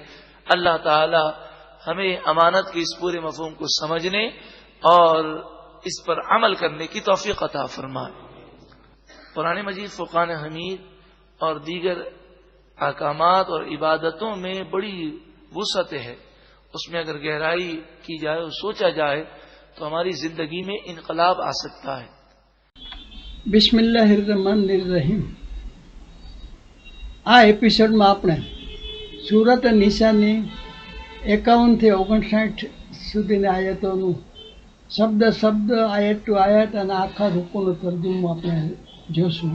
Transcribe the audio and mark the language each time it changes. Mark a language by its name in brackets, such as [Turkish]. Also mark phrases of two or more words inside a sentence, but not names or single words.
[Urdu] اللہ تعالی ہمیں امانت کے اس پورے مفہوم کو سمجھنے اور اس پر عمل کرنے کی توفیق عطا فرمائے. قرآن مجید، فرقان حمید اور دیگر احکامات اور عبادتوں میں بڑی وسعت ہے. اس میں اگر گہرائی کی جائے اور سوچا جائے تو ہماری زندگی میں انقلاب آ سکتا ہے. [Arabic] بسم الله الرحمن الرحيم. [Gujarati] આ એપિસોડમાં આપણે સુરત નિશાની 51 થી 59 સુધીની આયતોનું શબ્દ શબ્દ, આયત ટુ આયત અને આખા રૂકુનો તર્જુમો આપણે જોશું.